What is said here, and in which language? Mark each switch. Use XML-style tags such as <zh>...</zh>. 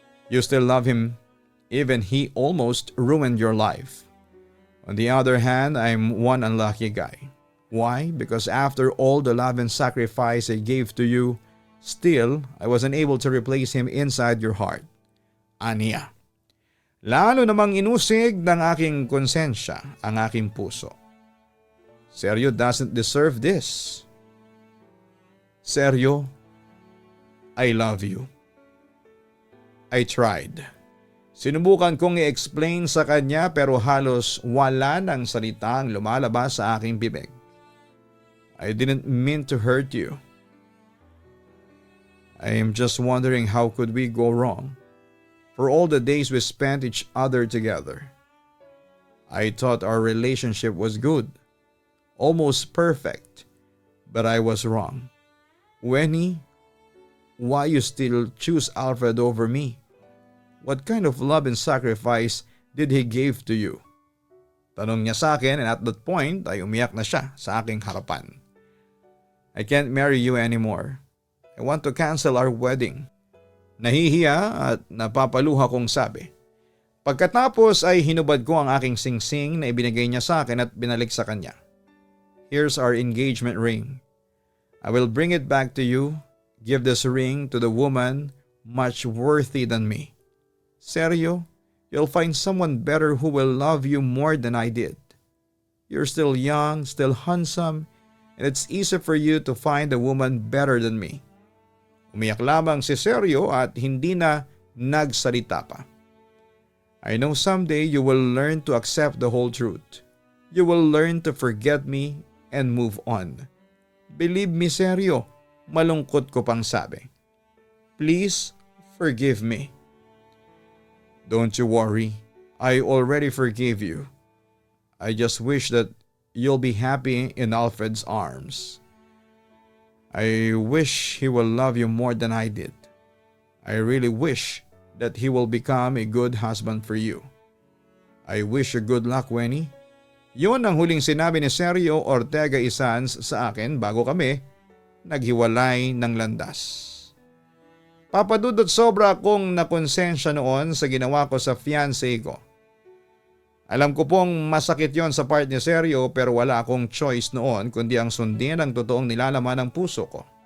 <en>You still love him even he almost ruined your life. On the other hand, I'm one unlucky guy. Why? Because after all the love and sacrifice I gave to you, still I wasn't able to replace him inside your heart.</en> <tl>Aniya. Lalo namang inusig ng aking konsensya ang aking puso.</tl> <en>Sergio doesn't deserve this. Sergio, I love you. I tried.</en> <tl>Sinubukan kong i-explain sa kanya pero halos wala ng salitang lumalabas sa aking bibig.</tl> <en>I didn't mean to hurt you. I am just wondering how could we go wrong for all the days we spent each other together. I thought our relationship was good, almost perfect, but I was wrong. Wenny, why you still choose Alfred over me? What kind of love and sacrifice did he give to you?</en> <tl>Tanong niya sa akin,</tl> <en>and at that point</en> <tl>ay umiyak na siya sa aking harapan.</tl> <en>I can't marry you anymore. I want to cancel our wedding.</en> <tl>Nahihiya at napapaluha kong sabi. Pagkatapos ay hinubad ko ang aking singsing na ibinigay niya sa akin at binalik sa kanya.</tl> <en>Here's our engagement ring. I will bring it back to you. Give this ring to the woman much worthy than me. Seryo, you'll find someone better who will love you more than I did. You're still young, still handsome, and it's easy for you to find a woman better than me.</en> <tl>Umiyak lamang si Sergio at hindi na nagsalita pa.</tl> <en>I know someday you will learn to accept the whole truth. You will learn to forget me and move on. Believe me, Sergio,</en> <tl>malungkot ko pang sabi.</tl> <en>Please forgive me. Don't you worry, I already forgave you. I just wish that you'll be happy in Alfred's arms. I wish he will love you more than I did. I really wish that he will become a good husband for you. I wish you good luck, Wenny.</en> <tl>Yun ang huling sinabi ni Sergio Ortega Isans sa akin bago kami naghiwalay ng landas. Papadudot sobra akong nakonsensya noon sa ginawa ko sa fiancé ko. Alam ko pong masakit yon sa part ni Sergio pero wala akong choice noon kundi ang sundin ang totoong nilalaman ng puso ko.</tl>